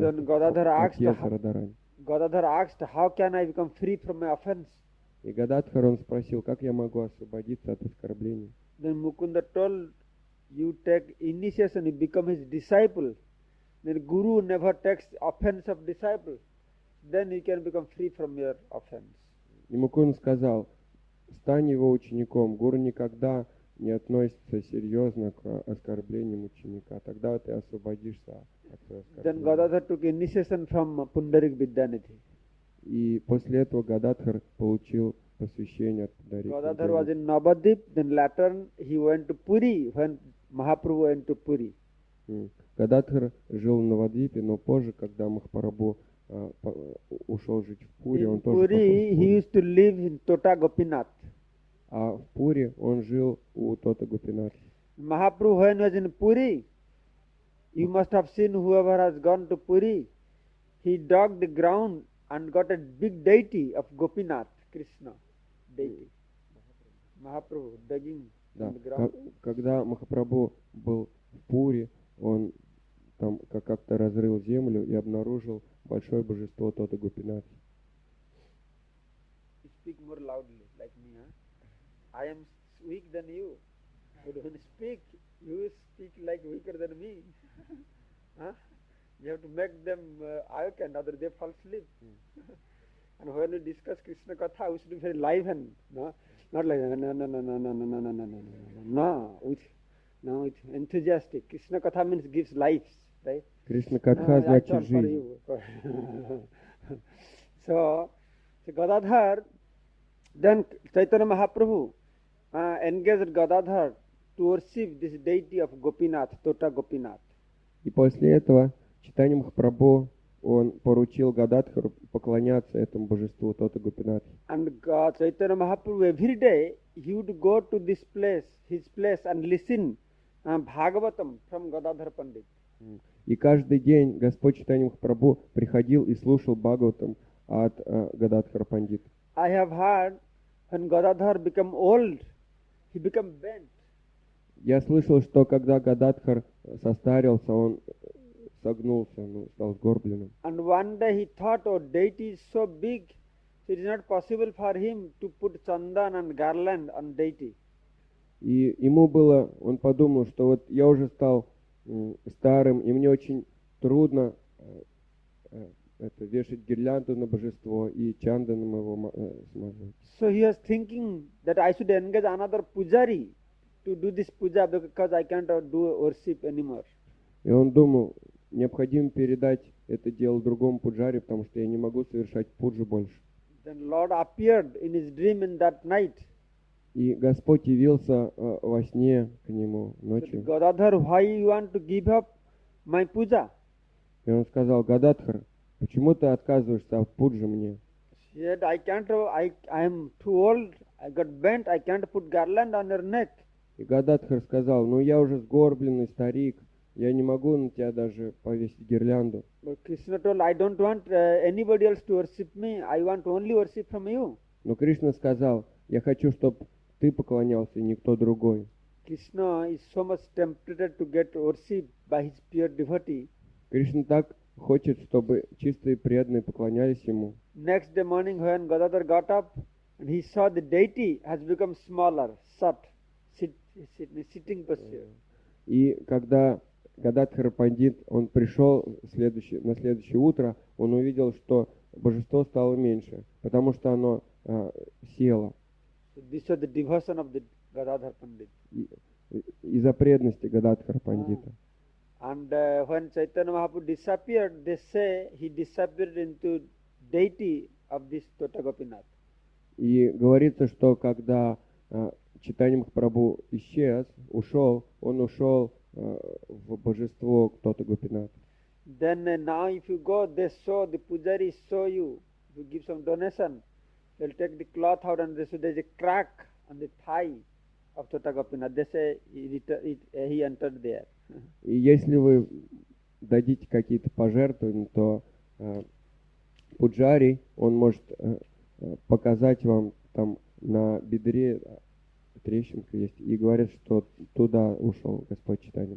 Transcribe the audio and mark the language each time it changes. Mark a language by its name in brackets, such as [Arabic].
[English] Then Gadadhar asked, [Russian] отец Радарани. [English] Gadadhar asked, how can I become free from my offense? [Russian] И Гададхар, он спросил, как я могу освободиться от оскорблений. [English] Then Mukunda told, you take initiation, you become his disciple. Then Guru never takes offense of disciple. Then you can become free from your offense. [Russian] И Мукунда сказал, стань его учеником. Гуру никогда не относится серьезно к оскорблениям ученика. Тогда ты освободишься от своего [English] Then [Russian] оскорбления. [English] Gadadhar took initiation from Pundarik Vidyanidhi. [Russian] И после этого Гададхар получил посвящение от Пундарика [English] Gadadhar was [Russian] Видянитхи. [English] in Navadip, then later he went to Puri when Mahaprabhu went to Puri. [Russian] Гададхар жил в Навадвипе, но позже, когда Махапрабху ушел жить в Пури, он [English] In [Russian] тоже пошел в [English] Puri, he [Russian] Пури. [English] used to live in Tota Gopinath. [Russian] А в Пури он жил у Тота Гопинатха. [English] Mahaprabhu, when was in Puri, you must have seen whoever has gone to Puri, he dug the ground and got a big deity of Gopinath, Krishna deity. Mahaprabhu digging [Russian] Да. [English] in the ground. [Russian] Когда Махапрабху был в Пури, он там как-то разрыл землю и обнаружил большое божество Тота Гопинатха. [English] Speak more loudly, like me, huh? I am weak than you. But when you speak like weaker than me. Huh? You have to make them awaken, otherwise they fall asleep. And when we discuss Krishna Katha, we should be very liven, no? Not like no, with enthusiastic. Krishna Katha means gives life, right? [Russian] Кришна Катха [English] I [Russian] значит [English] thought for [Russian] жизнь. [English] you. So Gadadhar, then Chaitanya Mahaprabhu engaged Gadadhar to worship this deity of Gopinath, Tota Gopinath. [Russian] И после этого Чайтанья Махапрабху, он поручил Гададхару поклоняться этому божеству Тота Гопинатхи. [English] And Chaitanya Mahaprabhu every day he would go to this place, his place, and listen Bhagavatam from Gadadhar Pandit. [Russian] И каждый день Господь Чайтанья Махапрабху приходил и слушал Бхагаватам от Гададхара Пандита. [English] I have heard when Gadadhar became old, he became bent. [Russian] Я слышал, что когда Гададхар состарился, он согнулся, стал сгорбленным. [English] And one day he thought, oh, deity is so big, so it is not possible for him to put chandan and garland on deity. [Russian] И ему было, он подумал, что вот я уже стал старым, и мне очень трудно вешать гирлянду на божество и чанданом его смазывать. [English] So he was thinking that I should engage another pujari to do this puja because I can't do worship anymore. [Russian] И он думал, необходимо передать это дело другому пуджаре, потому что я не могу совершать пуджу больше. [English] Then Lord appeared in his dream in that night. [Russian] И Господь явился во сне к нему [English] Said, [Russian] ночью. [English] Gadadhar, why you want to give up my puja? [Russian] И он сказал: Гададхар, почему ты отказываешься от пуджи мне? [English] He said, I can't, I am too old, I got bent, I can't put garland on your neck. [Russian] И Гададхар сказал: ну я уже сгорбленный старик, я не могу на тебя даже повесить гирлянду. [English] But Krishna told, I don't want anybody else to worship me, I want only worship from you. [Russian] Но Кришна сказал: я хочу, чтобы ты поклонялся, и никто другой. [English] Krishna is so much tempted to get worshipped by his pure devotee. [Russian] Кришна так хочет, чтобы чистые преданные поклонялись ему. [English] Next day morning when Gadadhar got up and he saw the deity has become smaller, shut, sitting posture. [Russian] И когда Гададхар Пандит, он пришел на следующее утро, он увидел, что божество стало меньше, потому что оно село. [English] So this was the devotion of the Gadadhar Pandit. [Russian] Из-за преданности Гададхара Пандита. [English] And when Chaitanya Mahaprabhu disappeared, they say he disappeared into deity of this Tota Gopinath. [Russian] И говорится, что когда Чайтанья Махапрабху исчез, он ушел в божество Тота Гопинат. [English] Then now if you go, they show, the pujari show you, if you give some donation, they'll take the cloth out and they say there's a crack on the thigh of Tota Gopinath. They say he entered there. [Russian] И если вы дадите какие-то пожертвования, то пуджари, он может показать вам там на бедре трещинка есть, и говорят, что туда ушел Господь Чайтанья